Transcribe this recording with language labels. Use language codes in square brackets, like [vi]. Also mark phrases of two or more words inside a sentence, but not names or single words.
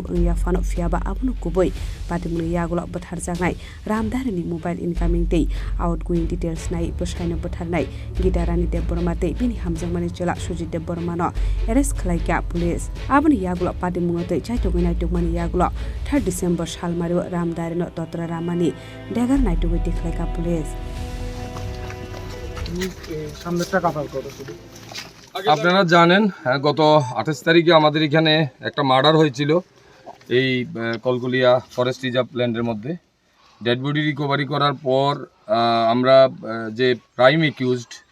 [trp] angya fano fiaba abunu kuboi patimuni yagulo bothar jangai ramdarini [en] mobile incoming [trp] tei [en] outgoing details [trp] nai bosaino bothar nai gitarani deborma tei bini hamjak mani chela sujit deborma no arrest khlaika police abuni yagulo patimungo tei chaitogoi nai tokmani yagulo 3 December salmario ramdarino totra ramani degar nai togoi dekhlaika police [bn] আপনারা জানেন গত 28 তারিখে আমাদের এখানে একটা মার্ডার হয়েছিল এই কলকলিয়া [en] forest reserve land [bn] মধ্যে [en] dead body recovery [bn] করার পর আমরা যে [en] prime accused